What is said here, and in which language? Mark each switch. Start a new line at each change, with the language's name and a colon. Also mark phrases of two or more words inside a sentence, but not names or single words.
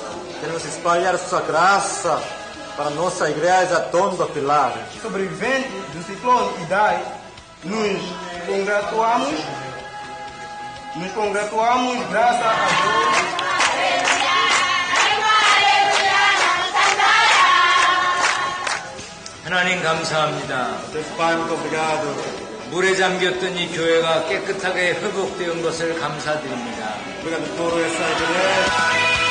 Portuguese: Queremos espalhar sua graça para nossa igreja Tondo Pilar. Sobrevivente do ciclone Idai, nos congratulamos graças a Deus.
Korean: 하나님 감사합니다.
Portuguese: Deus Pai, muito obrigado.
Korean: 물에 잠겼던 이 교회가 깨끗하게 회복된 것을 감사드립니다.
Portuguese: Obrigado por essa igreja.